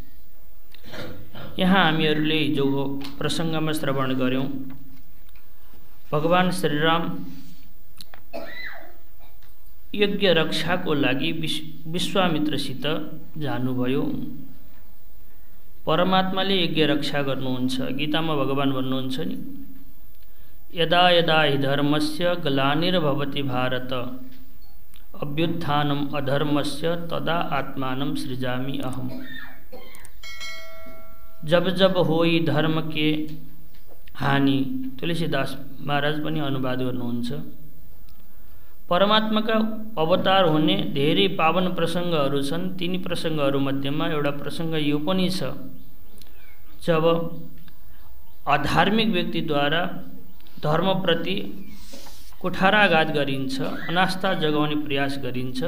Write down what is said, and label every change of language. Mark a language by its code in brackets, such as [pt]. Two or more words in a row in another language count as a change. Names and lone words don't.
[ne] यहाँ हामीहरूले जो प्रसङ्गमा श्रवण गर्यौं, भगवान श्रीराम यज्ञ रक्षाको लागि विश्वामित्रसित जानुभयो। परमात्माले यज्ञ रक्षा गर्नुहुन्छ। गीतामा भगवान भन्नुहुन्छ नि, [sa] यदा यदा हि धर्मस्य ग्लानिर्भवति भारत अभ्युत्थानम् अधर्मस्य तदा आत्मानं सृजामि अहम्। [awa] जब जब होई धर्म के हानि, [ne] तुलसीदास महाराज पनि अनुवाद गर्नुहुन्छ। परमात्माका अवतार हुने धेरै पावन प्रसङ्गहरू छन्। तिनी प्रसङ्गहरू मध्येमा एउटा प्रसङ्ग यो पनि छ, जब अधार्मिक व्यक्तिद्वारा धर्मप्रति कुठाराघात गरिन्छ, अनास्था जगाउने प्रयास गरिन्छ।